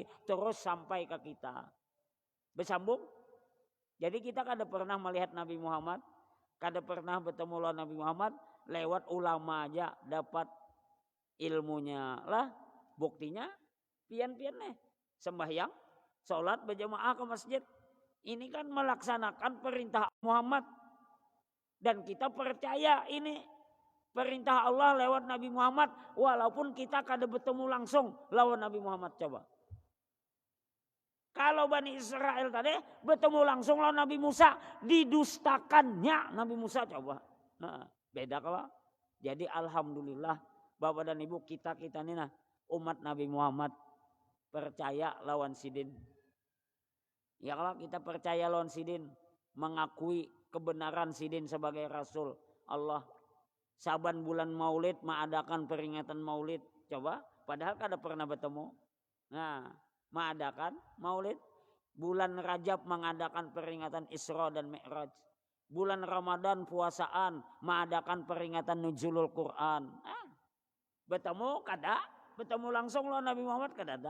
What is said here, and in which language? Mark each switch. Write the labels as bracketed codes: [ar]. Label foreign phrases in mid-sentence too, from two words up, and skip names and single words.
[id] Terus sampai ke kita. Bersambung. Jadi kita kada pernah melihat Nabi Muhammad. [bjn] Kada pernah bertemu lawan Nabi Muhammad. Lewat ulama aja dapat ilmunya. Lah buktinya pian-pian nih. [id] Sembahyang, sholat berjamaah ke masjid. Ini kan melaksanakan perintah Muhammad. Dan kita percaya ini perintah Allah lewat Nabi Muhammad. [bjn] Walaupun kita kada bertemu langsung lawan Nabi Muhammad. [id] Coba. [bjn] Kalau Bani Israel tadi bertemu langsung lawan Nabi Musa. [id] Didustakannya Nabi Musa. Coba. Nah, beda kalau. Jadi alhamdulillah Bapak dan Ibu kita ini nah umat Nabi Muhammad. [bjn] Percaya lawan sidin. Ya kalau kita percaya lawan sidin. [id] Mengakui kebenaran sidin sebagai Rasul Allah. Saban bulan Maulid mengadakan peringatan Maulid. Coba, padahal kada pernah bertemu. Nah, mengadakan Maulid. Bulan Rajab mengadakan peringatan Isra dan Mi'raj. Bulan Ramadan puasaan mengadakan peringatan Nuzulul Quran. [bjn] Bertemu kada? Bertemu langsung lawan Nabi Muhammad kada ada?